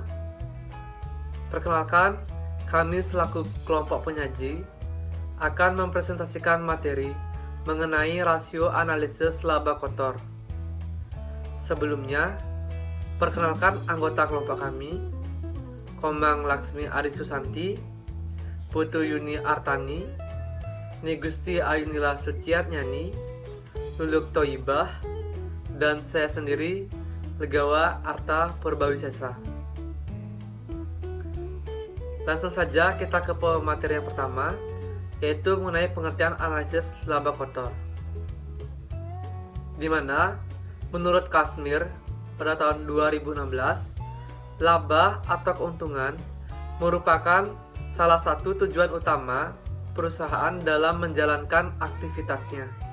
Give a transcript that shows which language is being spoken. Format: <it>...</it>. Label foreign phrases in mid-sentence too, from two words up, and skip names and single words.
<id>Perkenalkan, kami selaku kelompok penyaji akan mempresentasikan materi mengenai rasio analisis laba kotor. Sebelumnya, perkenalkan anggota kelompok kami, Komang Laksmi Arisusanti, Putu Yuni Artani, Nigusti Ayunila Suciatnyani, Luluk Toibah, dan saya sendiri, Legawa Arta Purbawisesa. Langsung saja kita ke materi yang pertama, yaitu mengenai pengertian analisis laba kotor. Di mana, menurut Kasmir, pada tahun 2016, laba atau keuntungan merupakan salah satu tujuan utama perusahaan dalam menjalankan aktivitasnya.</id>